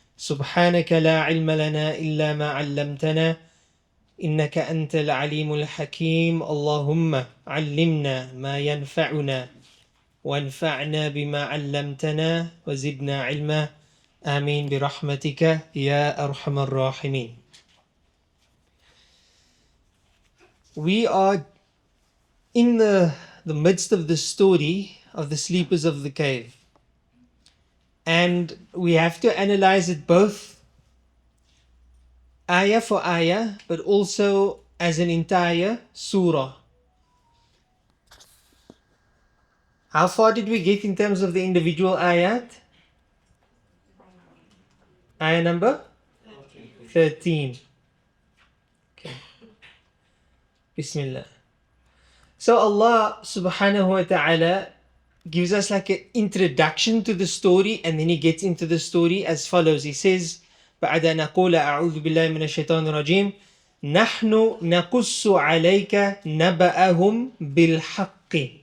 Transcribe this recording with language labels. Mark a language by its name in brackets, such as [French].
[Arabic] سبحانك لا علم لنا إلا ما علمتنا إنك أنت العليم الحكيم اللهم علمنا ما ينفعنا وانفعنا بما علمتنا وزدنا علما آمين برحمتك يا أرحم الراحمين. [English] We are in the midst of the story of the sleepers of the cave. And we have to analyze it both ayah for ayah, but also as an entire surah. How far did we get in terms of the individual ayat? Ayah number 13. Okay. Bismillah. So Allah subhanahu wa ta'ala gives us like an introduction to the story, and then he gets into the story as follows. He says, [Arabic] بعد أن أقول أعوذ بالله من الشيطان الرجيم نحن نقص عليك نبأهم بالحق.